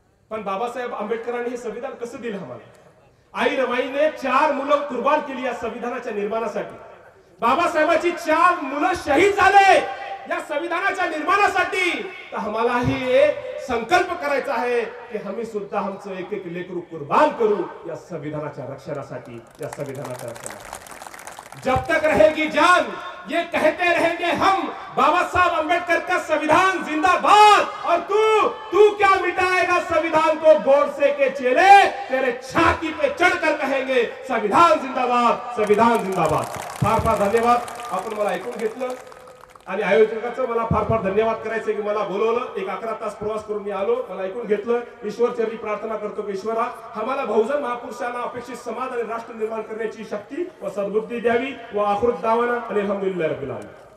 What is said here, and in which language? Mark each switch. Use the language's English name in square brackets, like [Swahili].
[Marathi] पण बाबासाहेब आंबेडकरांनी हे संविधान कसं दिलं आम्हाला? आई रमाईने 4 मुलं कुर्बान केली या संविधानाच्या निर्माणासाठी. बाबासाहेबांची 4 मुलं शहीद झाले या संविधानाच्या निर्माणासाठी. तर आम्हालाही एक संकल्प करायचा आहे की आम्ही सुद्धा आमचं एक एक लेकरू कुर्बान करू या संविधानाच्या रक्षणासाठी, या संविधानाच्या रक्षणासाठी. [Hindi] जब तक रहेगी जान ये कहते रहेंगे हम, बाबा साहब अम्बेडकर का संविधान जिंदाबाद. और तू क्या मिटाएगा संविधान को? गोडसे के चेले तेरे छाती पे चढ़कर कहेंगे संविधान जिंदाबाद, संविधान जिंदाबाद. [Marathi] फार फार धन्यवाद. आपण मला ऐकून घेतलं आणि आयोजकाचं मला फार फार धन्यवाद करायचे की मला बोलवलं. एक 11 तास प्रवास करून मी आलो, मला ऐकून घेतलं. ईश्वर चरणी प्रार्थना करतो की ईश्वरा आम्हाला बहुजन महापुरुषांना अपेक्षित समाज आणि राष्ट्र निर्माण करण्याची शक्ती व सद्बुद्धी द्यावी. व [Arabic] आखिर दावाना [Marathi] आणि [Arabic] अल्हम्दुलिल्लाह रब्बिल आलमीन.